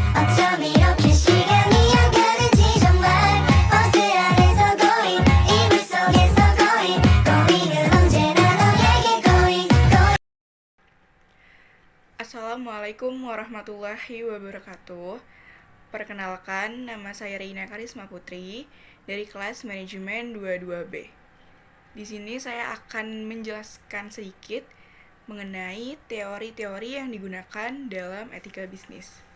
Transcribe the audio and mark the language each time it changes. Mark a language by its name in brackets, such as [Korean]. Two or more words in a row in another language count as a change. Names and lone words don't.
[Korean] 어쩜 이렇게 시간이 안 가는지 정말 버스 안에서 고잉 이불 속에서 고잉 고잉은 언제나 너에게 [English] going going. [Arabic] السلام عليكم ورحمة الله وبركاته. [Indonesian] Perkenalkan, nama saya Reina Karisma Putri dari kelas Manajemen 22B. Di sini saya akan menjelaskan sedikit mengenai teori-teori yang digunakan dalam etika bisnis.